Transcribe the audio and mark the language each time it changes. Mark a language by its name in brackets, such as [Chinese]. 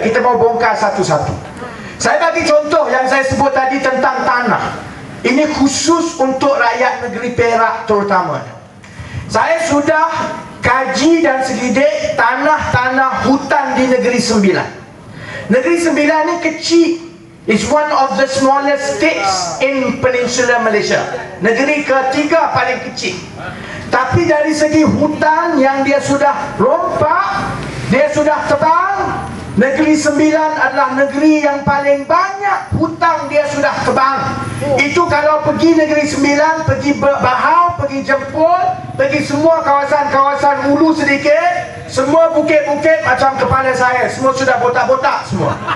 [Malay] Kita mau bongkar satu-satu. Saya bagi contoh yang saya sebut tadi tentang tanah. Ini khusus untuk rakyat negeri Perak terutamanya. Saya sudah kaji dan selidik tanah-tanah hutan di Negeri Sembilan. Negeri Sembilan ini kecil. [English] It's one of the smallest states in Peninsular Malaysia. [Malay] Negeri ketiga paling kecil. Tapi dari segi hutan yang dia sudah rompak, dia sudah tebang, Negeri Sembilan adalah negeri yang paling banyak hutang dia sudah tebang. Itu kalau pergi Negeri Sembilan, pergi Bahau, pergi Jempol, pergi semua kawasan-kawasan hulu sedikit, semua bukit-bukit macam kepala saya, semua sudah botak-botak semua.